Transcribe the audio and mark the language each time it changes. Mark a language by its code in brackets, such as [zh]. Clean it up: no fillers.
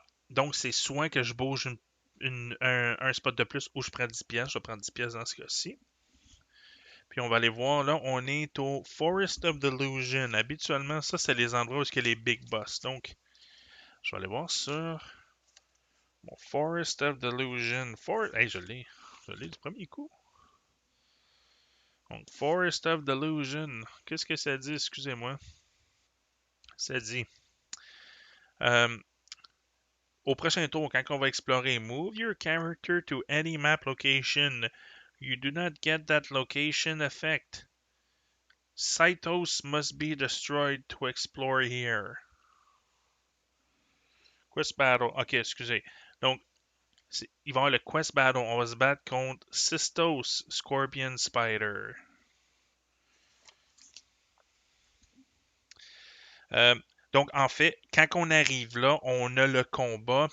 [fr] Donc, c'est soit que je bouge un spot de plus ou je prends 10 pièces. Je vais prendre 10 pièces dans ce cas-ci. Puis on va aller voir, là, on est au Forest of Delusion. Habituellement, ça, c'est les endroits où il y a les big boss. Donc, je vais aller voir sur mon Forest of Delusion. Hey, je l'ai. Je l'ai du premier coup. Donc, Forest of Delusion. Qu'est-ce que ça dit? Excusez-moi. Ça dit, euh, au prochain tour, quand on va explorer, [en] move your character to any map location. You do not get that location effect. Cytos must be destroyed to explore here. [fr] Quest Battle. Ok, excusez. Donc, il va y avoir le Quest Battle. On va se battre contre Sistos Scorpion Spider. Euh, donc, en fait, quand on arrive là, on a le combat.